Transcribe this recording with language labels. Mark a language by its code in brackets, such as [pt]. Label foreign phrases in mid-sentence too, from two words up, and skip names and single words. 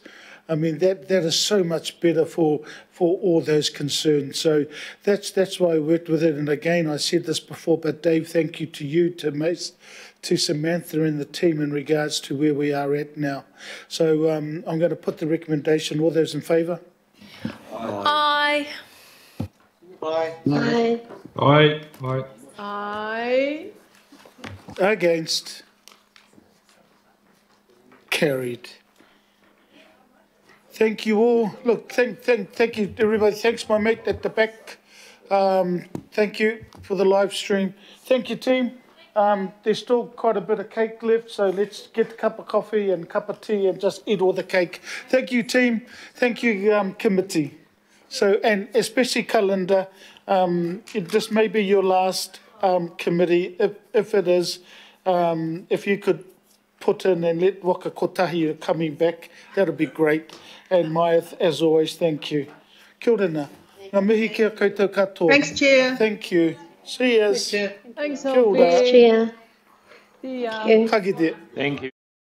[en] I mean, that is so much better for all those concerned. So that's why I worked with it. And again, I said this before, but Dave, thank you to you, to Mace, to Samantha and the team in regards to where we are at now. So I'm going to put the recommendation. All those in favour? Aye. Aye. Aye. Aye. Aye. Aye. Against? Carried. Thank you all. Look, thank you, everybody. Thanks, my mate at the back. Thank you for the live stream. Thank you, team. There's still quite a bit of cake left, so let's get a cup of coffee and a cup of tea and just eat all the cake. Thank you, team. Thank you, committee. So, and especially Kalinda, this may be your last committee. If it is, if you could put in and let Waka Kotahi coming back, that would be great. And Maya, as always, thank you. [mi] Kia ora nā. Ngā mihi kia koutou katoa. [en] Thanks, Chair. Thank you. See yous. Thanks, [mi] Kia ora. [en] Thanks, Chair. See ya. Thank you. [mi] Ka kite. [en] Thank you.